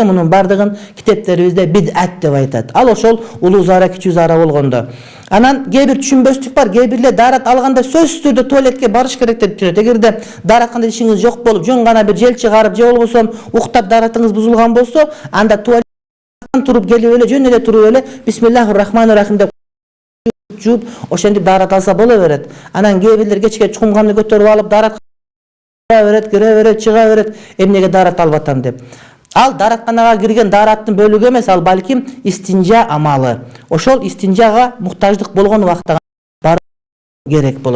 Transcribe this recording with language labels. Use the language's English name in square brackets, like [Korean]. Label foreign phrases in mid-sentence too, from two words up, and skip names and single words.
[Kyrgyz] Мунун бардыгын китептерибизде бид'ат деп айтат. Ал ошол улуу заара, кичүү заара болгондо. Анан кээ бир түшүнбөстүк бар. Кээ бирлер дарат алганда сөзсүз түрдө туалетке барыш керек деп түшүнөт. Эгерде даратканда ишиңиз жок болуп, жөн гана бир жел чыгарып же болбосо уктап даратыңыз бузулган болсо, анда туалеттен туруп келип эле, жөн эле туруп эле [Arabic] بسم الله الرحمن الرحيم [Kyrgyz] деп жууп, ошентип дарат алса боло берет. Анан кээ бирлер кечке чукумганды көтөрүп алып дарат кире берет, чыга берет. Эмнеге дарат алып атам деп. Ал даратканага кирген дараттын бөлүгү эмес, ал балким истинжа амалы. Ошол истинжага муктаждык болгон убакта бар керек болот.